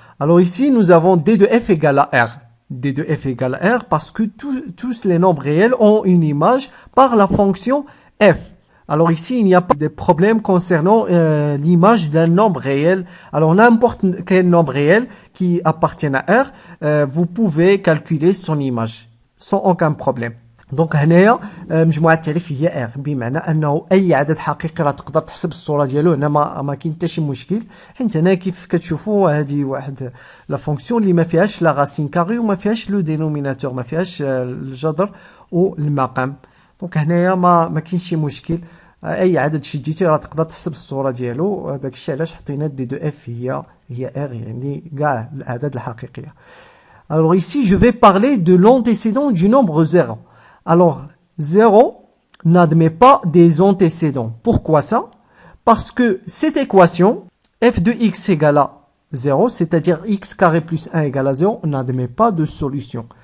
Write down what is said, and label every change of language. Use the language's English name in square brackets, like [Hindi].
[French] Alors ici, nous avons d de f égale à r. d de f égale à r parce que tous les nombres réels ont une image par la fonction f. Alors ici, il n'y a pas de problème concernant l'image d'un nombre réel. Alors n'importe quel nombre réel qui appartient à R, vous pouvez calculer son image sans aucun problème. [Arabic] دونك هنايا مجموعه التعريف هي ار بمعنى انه اي عدد حقيقي راه تقدر تحسب الصوره ديالو. هنا ما كاين حتى شي مشكل، حيت هنا كيف كتشوفوا هذه واحد لا فونكسيون اللي ما فيهاش لا راسين كاري وما فيهاش لو دينوميناتور، ما فيهاش الجذر والمقام. دونك هنايا ما كاينش شي مشكل، اي عدد شديتي راه تقدر تحسب الصوره ديالو. داك الشيء علاش حطينا دي دو اف هي ار، يعني كاع الاعداد الحقيقيه. [French] Alors ici je vais parler de l'antécédent du nombre 0. Alors 0 n'admet pas des antécédents. Pourquoi ça? Parce que cette équation f de x égale à 0, c'est-à-dire x carré plus 1 égale à 0, n'admet pas de solution.